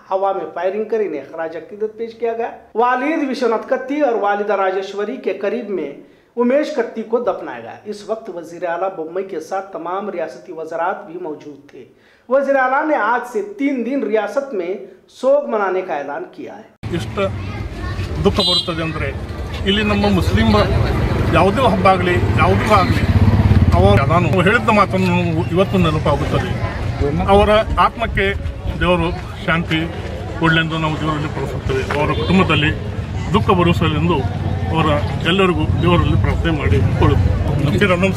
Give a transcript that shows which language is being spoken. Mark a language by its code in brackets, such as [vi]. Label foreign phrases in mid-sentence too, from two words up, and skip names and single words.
[ur] ہوا میں فائرنگ کر انہیں خراج عقیدت پیش کیا گیا۔ والد وشوناتھ کتی اور والدہ راجیشوری کے قریب میں امیش کتی کو دفنایا گیا. اس وقت وزیر اعلیٰ بومئی کے ساتھ تمام ریاستی وزرات بھی موجود تھے. وزیر اعلیٰ نے آج سے 3 دن ریاست میں سوگ منانے کا اعلان کیا ہے. [kn] ಇಷ್ಟ ದುಖ बरुತ್ತದೆ ಅಂದ್ರೆ ಇಲ್ಲಿ ನಮ್ಮ ಮುಸ್ಲಿಂ ಯಾವುದೇ ಹಬ್ಬ ಆಗಲಿ ಯಾವುದೂ ಆಗಲಿ ನಾನು ಹೇಳಿದ ಮಾತನ್ನು ಇವತ್ತು ನೆನಪಾಗುತ್ತದೆ। ಅವರ ಆತ್ಮಕ್ಕೆ ದೇವರು ಶಾಂತಿ ಕೊಡಲೆಂದು ನಾವು ದೇವರಲ್ಲಿ ಪ್ರಾರ್ಥಿಸುತ್ತೇವೆ। ಅವರ ಕುಟುಂಬದಲ್ಲಿ ದುಃಖ ಭರಿಸಲೆಂದು ಅವರ ಎಲ್ಲರಿಗೂ ದೇವರಲ್ಲಿ ಪ್ರಾರ್ಥನೆ ಮಾಡಿಕೊಳ್ಳುತ್ತೇವೆ।